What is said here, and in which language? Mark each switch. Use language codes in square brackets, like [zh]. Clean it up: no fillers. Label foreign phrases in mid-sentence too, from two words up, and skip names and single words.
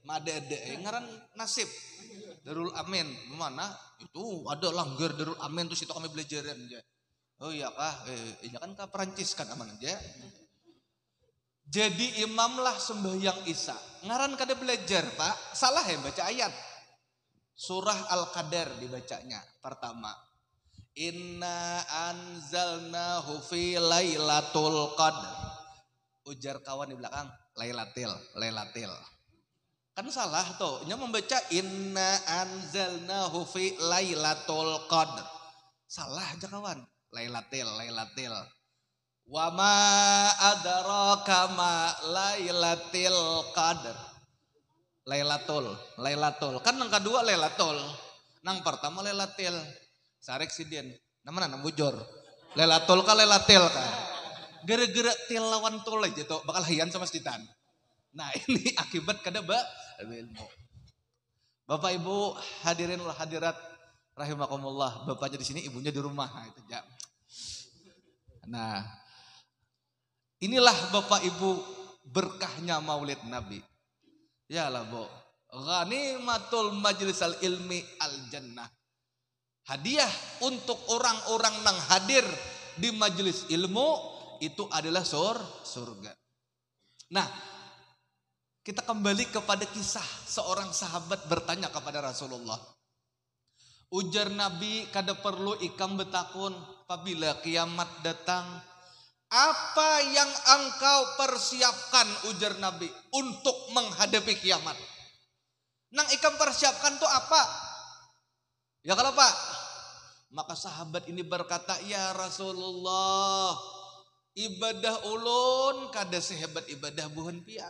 [bjn] Mada-ada ngaran nasib. Darul Amin mana? Itu ada langgar Darul Amin terus itu kami belajaran ya. Oh iya kah? Ini kan ke Perancis kan aman aja. Jadi imam lah sembahyang Isya. Ngaran kada belajar pak. Salah ya baca ayat. Surah Al-Qadar dibacanya pertama. [ar] إنا أنزلناه في ليلة القدر. [bjn] Ujar kawan di belakang lailatil. Kan salah tuh. Nya membaca [ar] إنا أنزلناه في ليلة القدر. [bjn] Salah aja kawan. Lailatil. [ar] وما أدراك ما ليلة القدر. Lailatul. [bjn] Kan yang kedua lailatul. Nang pertama lailatil. Sarek sidin. Namanya bujur. Lailatul ka lailatil ka. Gara-gara til lawan tul aja tuh bakal hian sama seditan. Nah ini akibat kada ilmu. Bapak Ibu [ar] حاضرين والحاضرات رحمكم الله. [id] Bapaknya di sini, ibunya di rumah. [bjn] Nah, itu jam. [id] Nah, inilah Bapak Ibu berkahnya Maulid Nabi. [bjn] Ya lah bu, [ar] غنيمة مجالس العلم الجنة. [id] Hadiah untuk orang-orang yang hadir di majelis ilmu itu adalah surga. Nah, kita kembali kepada kisah seorang sahabat bertanya kepada Rasulullah. [bjn] Ujar Nabi kada perlu ikam betakun. [id] apabila kiamat datang, apa yang engkau persiapkan, ujar Nabi, untuk menghadapi kiamat? [bjn] Nang ikam persiapkan tuh apa? Ya kalau Pak, maka sahabat ini berkata, [ar] يا رسول الله, [bjn] ibadah ulun kada sehebat ibadah buhan pian.